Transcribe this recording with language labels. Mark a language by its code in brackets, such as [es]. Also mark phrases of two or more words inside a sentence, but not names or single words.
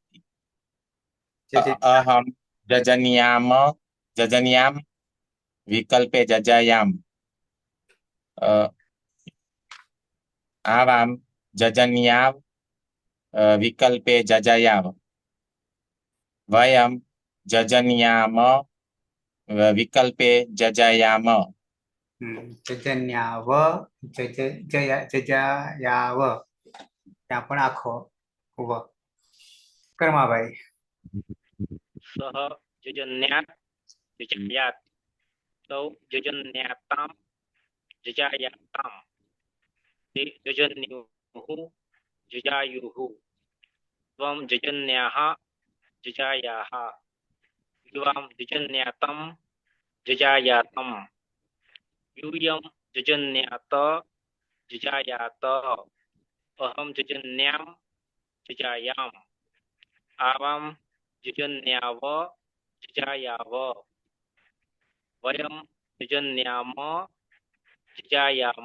[sa] अहम जजन्याम विकल्पे जजायाम आवाम जजन्याव विकल्पे जजायाव वयम जजन्याम विकल्पे जजायाम जजन्याव जजायाव [gu] ત્યાં પણ આખો વ. [sa] કર્માભાઈ સહ જજન્યાત જજાયાત તૌ જજન્યાતામ જજાયાતામ તે જજન્યુઃ જજાયુઃ ત્વં જજન્યાઃ જજાયાઃ યુવાં જજન્યાतं જજાયાतं यूयं जजन्यात जजायात अहम जजन्याम जजायाम आवाम जजन्याव जजायाव वयम जजन्याम जजायाम.